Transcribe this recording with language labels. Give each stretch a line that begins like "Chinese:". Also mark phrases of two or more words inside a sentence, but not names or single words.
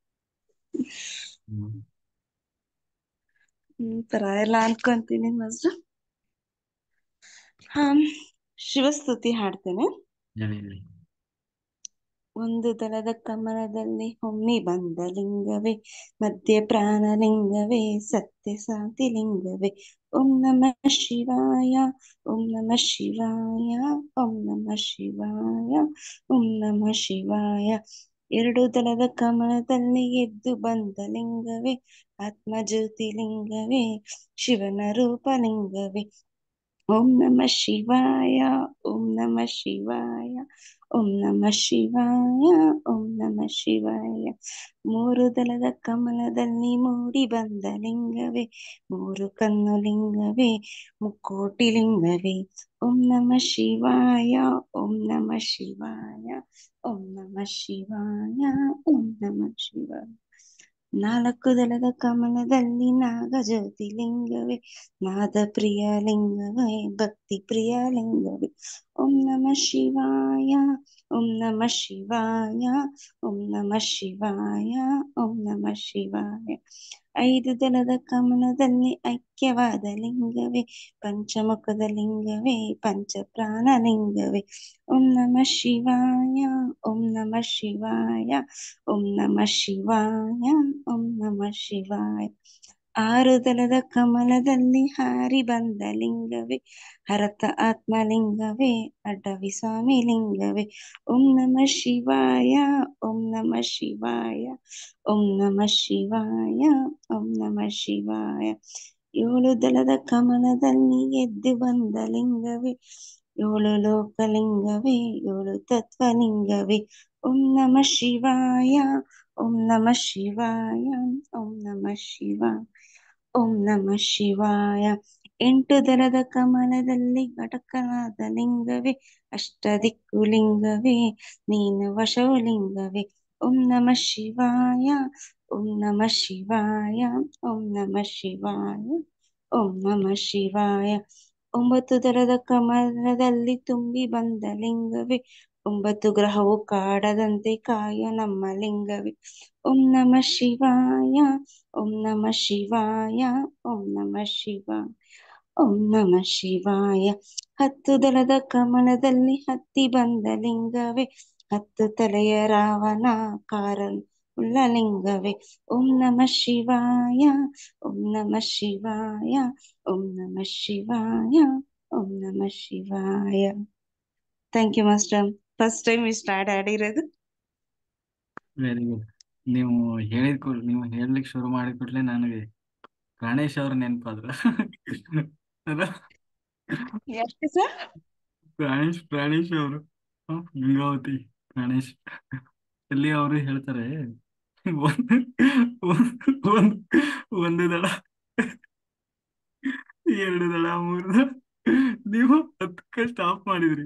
Kannada: ತರ ಎಲ್ಲ ಅನ್ಕೊಂತೀನಿ ಮಾಸ್ಟರ್. ಶಿವಸ್ತುತಿ ಹಾಡ್ತೇನೆ. ಹೇಳಿ. ಒಂದು ದಳದ ಕಮಲದಲ್ಲಿ ಹೊಮ್ಮಿ ಬಂದ ಲಿಂಗವೇ ಮಧ್ಯ ಪ್ರಾಣಲಿಂಗವೇ ಸತ್ಯ ಶಾಂತಿ ಲಿಂಗವೇ
Sanskrit: ಓಂ ನಮಃ ಶಿವಾಯ ಓಂ ನಮಃ ಶಿವಾಯ
Kannada: ಓಂ ನಮಃ ಶಿವಾಯ ಓಂ ನಮಃ ಶಿವಾಯ ಎರಡು ದಳದ ಕಮಲದಲ್ಲಿ ಎದ್ದು ಬಂದ ಲಿಂಗವೇ ಆತ್ಮಜ್ಯೋತಿ ಲಿಂಗವೇ ಶಿವನ ರೂಪ ಲಿಂಗವೇ
Sanskrit: ಓಂ ನಮಃ ಶಿವಾಯ ಓಂ ನಮಃ ಶಿವಾಯ ಓಂ ನಮಃ ಶಿವಾಯ ಓಂ ನಮಃ ಶಿವಾಯ
Kannada: ಮೂರು ದಳದ ಕಮಲದಲ್ಲಿ ಮೂಡಿ ಬಂದ ಲಿಂಗವೇ ಮೂರು ಕಣ್ಣು ಲಿಂಗವೇ ಮುಕ್ಕೋಟಿ ಲಿಂಗವೇ ಓಂ ನಮಃ ಶಿವಾಯ ಓಂ ನಮಃ ಶಿವಾಯ ಓಂ ನಮಃ ಶಿವಾಯ ಓಂ ನಮಃ ಶಿವಾಯ ನಾಲ್ಕು ದಳದ ಕಮಲದಲ್ಲಿ ನಾಗಜ್ಯೋತಿ ಲಿಂಗವೇ ನಾದ ಪ್ರಿಯ ಲಿಂಗವೇ ಭಕ್ತಿ ಪ್ರಿಯ ಲಿಂಗವೇ
Sanskrit: ಓಂ ನಮಃ ಶಿವಾಯ ಓಂ ನಮಃ ಶಿವಾಯ ಓಂ ನಮಃ ಶಿವಾಯ ಓಂ ನಮಃ ಶಿವಾಯ
Kannada: ಐದು ದಳದ ಕಮಲದಲ್ಲಿ ಐಕ್ಯವಾದ ಲಿಂಗವೇ ಪಂಚಮುಖದ ಲಿಂಗವೇ ಪಂಚಪ್ರಾಣ ಲಿಂಗವೇ ಓಂ ನಮಃ ಶಿವಾಯ ಓಂ ನಮಃ ಶಿವಾಯ ಓಂ ನಮಃ ಶಿವಾಯ ಓಂ ನಮಃ ಶಿವಾಯ ಆರು ದಳದ ಕಮಲದಲ್ಲಿ ಹಾರಿ ಬಂದ ಲಿಂಗವೇ ಹರತ ಆತ್ಮಲಿಂಗವೇ ಅಡ್ಡವಿ ಸ್ವಾಮಿ ಲಿಂಗವೇ
Sanskrit: ಓಂ ನಮಃ ಶಿವಾಯ ಓಂ ನಮಃ ಶಿವಾಯ
Kannada: ಓಂ ನಮಃ ಶಿವಾಯ ಓಂ ನಮಃ ಶಿವಾಯ ಏಳು ದಳದ ಕಮಲದಲ್ಲಿ ಎದ್ದು ಬಂದ ಲಿಂಗವೇ ಏಳು ಲೋಕಲಿಂಗವೇ ಏಳು ತತ್ವಲಿಂಗವೇ
Sanskrit: ಓಂ ನಮಃ ಶಿವಾಯ ಓಂ ನಮಃ ಶಿವಾಯ
Kannada: ಓಂ ನಮಃ ಶಿವಾಯ ಓಂ ನಮಃ ಶಿವಾಯ ಎಂಟು ದಳದ ಕಮಲದಲ್ಲಿ ಘಟಕನಾದ ಲಿಂಗವೇ ಅಷ್ಟದಿಕ್ಕು ಲಿಂಗವೇ ನೀನು ವಶವು ಲಿಂಗವೇ
Sanskrit: ಓಂ ನಮಃ ಶಿವಾಯ ಓಂ ನಮಃ
Kannada: ಶಿವಾಯ ಓಂ ನಮಃ ಶಿವಾಯ ಓಂ ನಮಃ ಶಿವಾಯ ಒಂಬತ್ತು ದಳದ ಕಮಲದಲ್ಲಿ ತುಂಬಿ ಬಂದ ಲಿಂಗವೇ ಒಂಬತ್ತು ಗ್ರಹವು ಕಾಡದಂತೆ ಕಾಯೋ ನಮ್ಮ ಲಿಂಗವೇ ಓಂ
Sanskrit: ನಮಃ ಶಿವಾಯ ಓಂ ನಮಃ ಶಿವಾಯ ಓಂ ನಮಃ ಶಿವಾಯ ಓಂ ನಮಃ ಶಿವಾಯ
Kannada: ಹತ್ತು ದಳದ ಕಮಲದಲ್ಲಿ ಹತ್ತಿ ಬಂದ ಲಿಂಗವೇ ಹತ್ತು ತಲೆಯ ರಾವಣ ಕಾರಣ ಉಳ್ಳ ಲಿಂಗವೇ ಓಂ ನಮಃ ಶಿವಾಯ ಓಂ ನಮಃ ಶಿವಾಯ ಓಂ ನಮಃ ಶಿವಾಯ ಓಂ ನಮಃ ಶಿವಾಯ
English: thank you master first time
Kannada: ಇಷ್ಟು ಹಾಡು ಹಾಡಿರೋದು
English: very good.
Kannada: ನೀವು ನೀವು ಹೇಳ್ಲಿಕ್ಕೆ ಶುರು ಮಾಡಿದ ಕೂಡಲೇ ನನಗೆ ಪ್ರಾಣೇಶ್ ಅವ್ರ ನೆನಪಾದ್ರ ಅದ ಯಾಕೆ ಸರ್ ಪ್ರಾಣೇಶ್ ಅವರು ಗಂಗಾವತಿ ಪ್ರಾಣೇಶ್ ಅಲ್ಲಿ ಅವರು ಹೇಳ್ತಾರೆ ಒಂದು ಒಂದು ಒಂದು ದಳ ಎರಡು ದಳ ಮೂರು ದಳ ನೀವು 10ಕ್ಕೆ ಸ್ಟಾಪ್ ಮಾಡಿದ್ರಿ.